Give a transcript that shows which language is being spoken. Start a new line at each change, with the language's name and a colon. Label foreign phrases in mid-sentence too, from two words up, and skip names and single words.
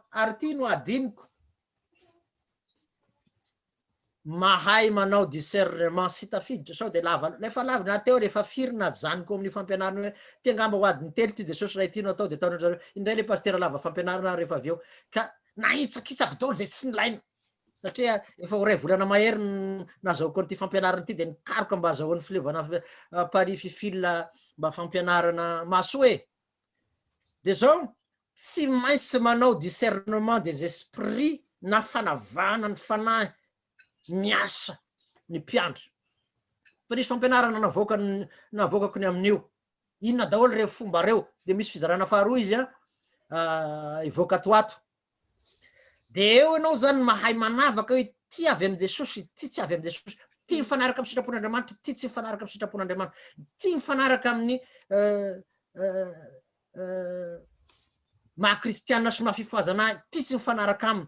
Malagasy: Ary ty no adiniko, mahay manao discernement sy tafiditra sao dia lefa lava na teo rehefa firina zaniko amin'ny fampianarana hoe ty angamba ho adiny telo ty Jesosy raha tianao atao dia ataonareo indray le pastera lava fampianarana rehefa avy eo ka naitsakitsako daholo zay tsy nilaina satria efa ho ray volana mahery nazahoako an'ity fampianarana ity dia nikaroka mba azahoan'ny filevana Paris fifila mba fampianarana masoe. Dia zao tsy maintsy manao
French: discernement des esprits
Malagasy: na fanavana ny fanahy miasa ny mpiandra. Fa nisy fampianarana navoakako ny amin'io. Inona daholo reo fomba reo dia misy fizarana faharoa izy ivoaka atoato. Dia eo ianao zany mahay manavaka hoe ty avy amin'i Jesosy, ty tsy avy amin'i Jesosy, ty mifanaraka amin'ny sitrapon'Andriamanitra, ty tsy mifanaraka amin'ny sitrapon'Andriamanitra, ty mifanaraka amin'ny maha-kristianina sy maha-fifoazana, ty tsy mifanaraka aminy.